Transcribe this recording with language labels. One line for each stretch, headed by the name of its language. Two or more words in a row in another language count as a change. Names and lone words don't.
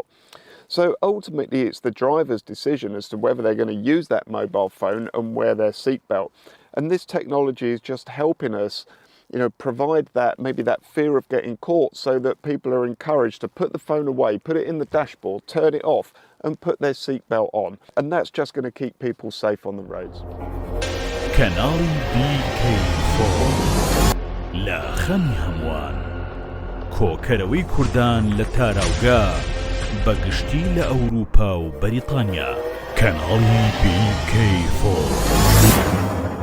English: So ultimately it's the driver's decision as to whether they're going to use that mobile phone and wear their seatbelt. And this technology is just helping us, you know, provide that, maybe that fear of getting caught, so that people are encouraged to put the phone away, put it in the dashboard, turn it off and put their seatbelt on. And that's just going to keep people safe on the roads.
Central Kurdish: کەناڵی BK4 لە خەمی هەمووان کۆکەرەوەی کوردان لە تاراوگا بەگشتی لە ئەوروپا و بەریتانیا کەناڵی BK4